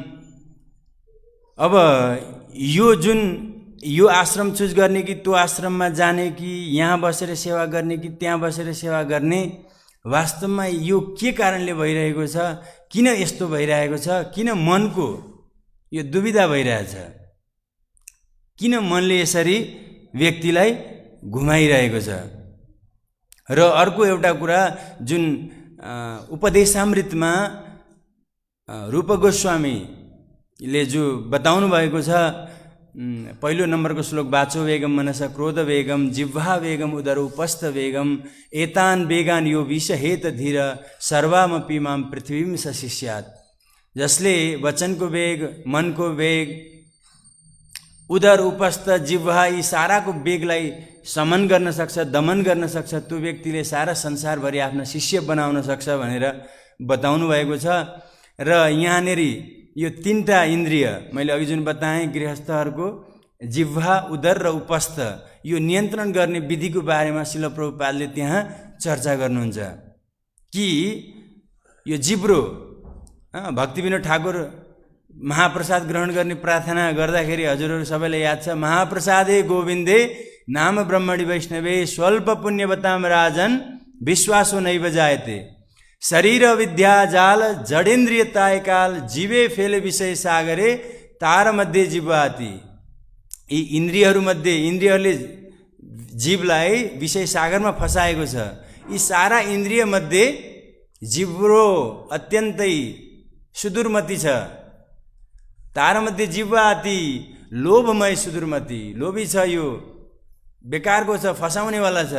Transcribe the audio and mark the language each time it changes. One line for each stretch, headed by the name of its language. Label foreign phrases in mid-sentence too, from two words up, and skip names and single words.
Nepali: अब यो आश्रम चुज गर्ने कि त्यो आश्रममा जाने कि यहाँ बसेर सेवा गर्ने कि त्यहाँ बसेर सेवा गर्ने, वास्तवमा यो के कारणले भइरहेको छ, किन यस्तो भइरहेको छ, किन मनको यो दुविधा भइरहेछ, किन मनले यसरी व्यक्तिलाई घुमाइरहेको छ। र अर्को एउटा कुरा जुन उपदेशामृतमा रूप गोस्वामीले जो बताउनु भएको छ, पहिलो नम्बरको श्लोक,
Sanskrit: वाचो वेगम मनस क्रोध वेगम जिह्वा वेगम उदर उपस्थ वेगम एतान वेगान यो विषहेत धीर सर्वामपि माम पृथ्वीम सशिष्यात्।
Nepali: जसले वचनको वेग, मनको वेग, उदर उपस्थ जिह्वा यी साराको वेगलाई समन गर्न सक्छ, दमन गर्न सक्छ, त्यो व्यक्तिले सारा संसारभरि आफ्नो शिष्य बनाउन सक्छ भनेर बताउनु भएको छ। र यहाँनेरि यो 3टा इन्द्रिय मैले अघि जुन बताएँ, गृहस्थहरूको जिह्वा, उदर र उपस्थ, यो नियन्त्रण गर्ने विधिको बारेमा श्रील प्रभुपादले त्यहाँ चर्चा गर्नुहुन्छ कि यो जिब्रो, भक्तिविनोद ठाकुर महाप्रसाद ग्रहण गर्ने प्रार्थना गर्दाखेरि हजुरहरू सबैलाई याद छ,
Sanskrit: महाप्रसादे गोविन्दे नाम ब्रह्मणि वैष्णवे स्वल्प पुण्यवताम राजन विश्वासो नैव जायते
Bangla: শরীর বিদ্যা জাল জড়েন্দ্রিয়তায় কাল জীবে ফেলে বিষয় সাগরে তার মধ্যে জিহ্বাতি।
Nepali: यी इन्द्रियहरूमध्ये इन्द्रियहरूले जीवलाई विषय सागरमा फसाएको छ। यी सारा इन्द्रिय मध्ये जिब्रो अत्यन्तै सुदूरमती छ।
Bangla: তার মধ্যে জিহ্বাতি লোভময় সুদূরমতী,
Nepali: लोभी छ, यो बेकारको छ, फसाउनेवाला छ।